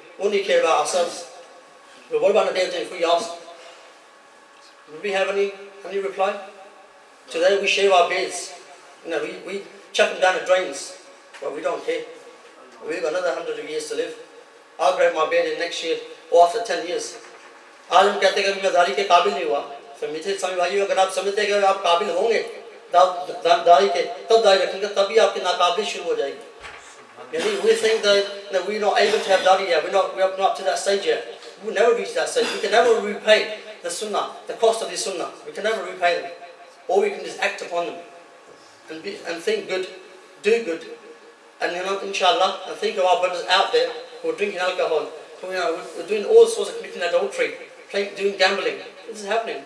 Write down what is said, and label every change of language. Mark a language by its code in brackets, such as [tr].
[en] We only care about ourselves. But what about the day of judgment if we ask? Do we have any reply? Today we shave our beards. You know, we chuck them down the drains. But we don't care. We've got another 100 years to live. I'll grab my beard in next year or after 10 years. [hi] आज हम कहते हैं कि मैं दाढ़ी के काबिल नहीं हुआ। तो मेरे सभी भाइयों अगर आप समझते हैं कि आप काबिल होंगे दाढ़ी के तब दाढ़ी रखेंगे तभी आपकी नाकाबिल शुरू हो जाएगी। [en] यानी we think that we're not able to have dadhi yet. We're not to that stage yet. We will never reach that stage. We can never repay the sunnah, the cost of the sunnah. We can never repay them. Or we can just act upon them and think good, do good, and inshallah, and think of our brothers out there who are drinking alcohol, who we're doing all sorts of committing adultery, doing gambling. This is happening.